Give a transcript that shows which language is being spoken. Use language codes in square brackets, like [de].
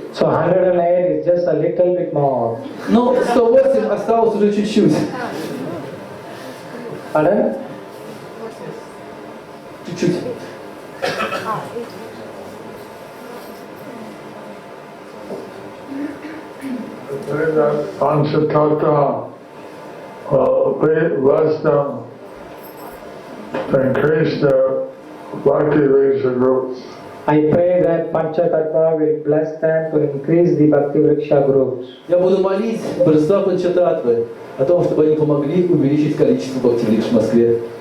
[en] So 108 is just a little bit more. [ru] Ну, 108 осталось уже чуть-чуть. [en] Pardon? [ru] Чуть-чуть. [en] Panchatattva will bless them to increase their Bhakti Vriksha groups. I pray that Panchatattva will bless them to increase the Bhakti Vriksha groups. [ru] Я буду молить божества Панчататтвы о том, чтобы они помогли увеличить количество Бхакти Врикш в Москве.